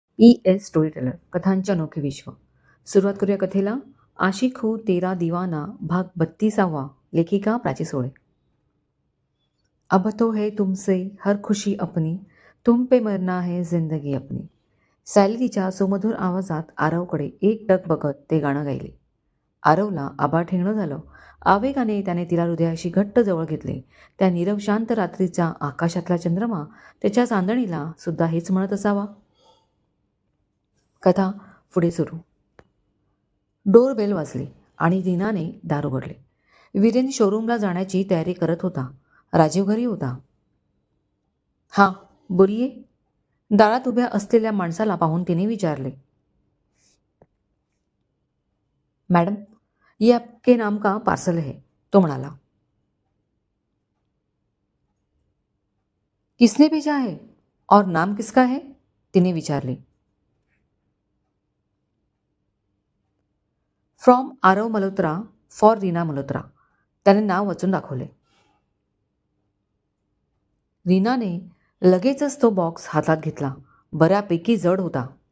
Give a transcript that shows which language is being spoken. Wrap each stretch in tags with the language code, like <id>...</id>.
<mr>ES story teller कथांचे अनोखे विश्व. सुरुवात करूया कथेला.</mr> <hi>आशिक हो तेरा दीवाना भाग 32वा.</hi> <mr>लेखिका प्राची सोळे.</mr> <hi>अब तो है तुमसे हर खुशी अपनी, तुम पे मरना है जिंदगी अपनी.</hi> <mr>सायली तिच्या सुमधुर आवाजात आरवकडे एकटक बघत ते गाणं गायले. आरवला आभाळ ठेंगणं झालं. आवेगाने त्याने तिला हृदयाशी घट्ट जवळ घेतले. त्या नीरव शांत रात्रीचा आकाशातला चंद्रमा त्याच्या चांदणीला सुद्धा हेच म्हणत असावा. कथा पुढे सुरू. डोरबेल वाजली आणि रीनाने दार उघडले. वीरेन शोरूमला जाण्याची तयारी करत होता. राजीव घरी होता.</mr> <hi>हां, बोलिये.</hi> <mr>दारात उभ्या असलेल्या माणसाला पाहून तिने विचारले.</mr> <hi>मॅडम, ये आपके नाम का पार्सल है,</hi> <mr>तो म्हणाला.</mr> <hi>किसने भेजा है और नाम किसका है,</hi> <mr>तिने विचारले.</mr> <en>from Aarav Malhotra for Reena Malhotra,</en> <mr>त्याने नाव वाचून दाखवले. रीनाने लगेचच तो बॉक्स हातात घेतला. बऱ्यापैकी जड होता.</mr>